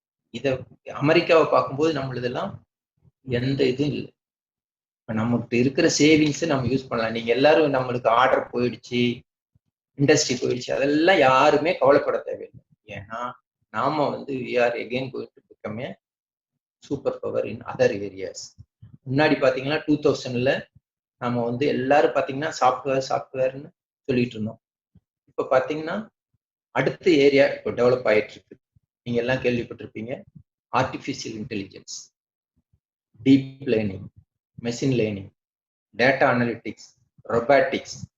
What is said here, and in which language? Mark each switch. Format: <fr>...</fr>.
<ta>இத அமெரிக்காவை பார்க்கும்போது நம்மளதெல்லாம் எந்த இதுவும் இல்லை. நமக்கு இருக்கிற சேவிங்ஸ் நம்ம யூஸ் பண்ணலாம். நீங்க எல்லாரும் நம்மளுக்கு ஆர்டர் போயிடுச்சு, இண்டஸ்ட்ரி போயிடுச்சு, அதெல்லாம் யாருமே கவலைப்பட தேவையில்லை. ஏன்னா நாம வந்து</ta> <en>we are again going to become a super power in other areas.</en> <ta>முன்னாடி பாத்தீங்கன்னா 2000ல நம்ம வந்து எல்லாரும் பாத்தீங்கன்னா சாஃப்ட்வேர்னு சொல்லிட்டு இருந்தோம். இப்ப பாத்தீங்கன்னா அடுத்த ஏரியா இப்போ டெவலப் ஆயிட்டு இருக்கு. நீங்க எல்லாம் கேள்விப்பட்டிருப்பீங்க, artificial intelligence, deep learning, machine learning, data analytics, robotics.</ta>